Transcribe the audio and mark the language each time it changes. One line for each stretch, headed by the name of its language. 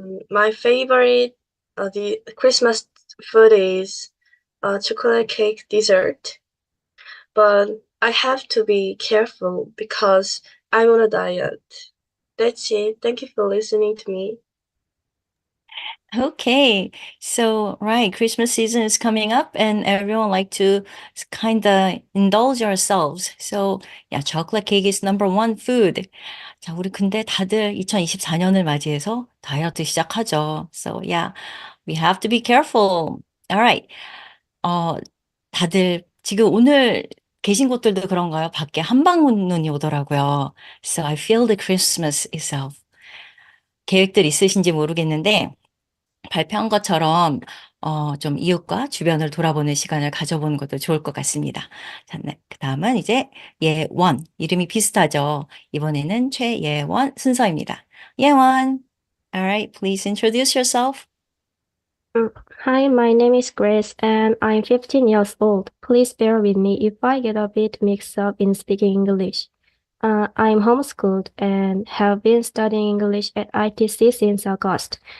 English: My favorite the Christmas food is chocolate cake dessert, but I have to be careful because I'm on a diet. That's it. Thank you for listening to me. Okay, so right, Christmas season is coming up and everyone like to kind of indulge ourselves. So, yeah, chocolate cake is number one food.
Korean: 자, 우리 근데 다들 2024년을 맞이해서 다이어트 시작하죠.
English: So, yeah, we have to be careful. Alright.
Korean: 다들 지금 오늘 계신 곳들도 그런가요? 밖에 한방눈이 오더라고요.
English: So, I feel the Christmas itself.
Korean: 계획들 있으신지 모르겠는데, 발표한 것처럼 좀 이웃과 주변을 돌아보는 시간을 가져보는 것도 좋을 것 같습니다. 자, 네, 그다음은 이제 예원, 이름이 비슷하죠. 이번에는 최예원 순서입니다.
English: 예원, alright, please introduce yourself. Hi, my name is Grace and I'm 15 years old. Please bear with me if I get a bit mixed up in speaking English. I'm homeschooled and have been studying English at ITC since August.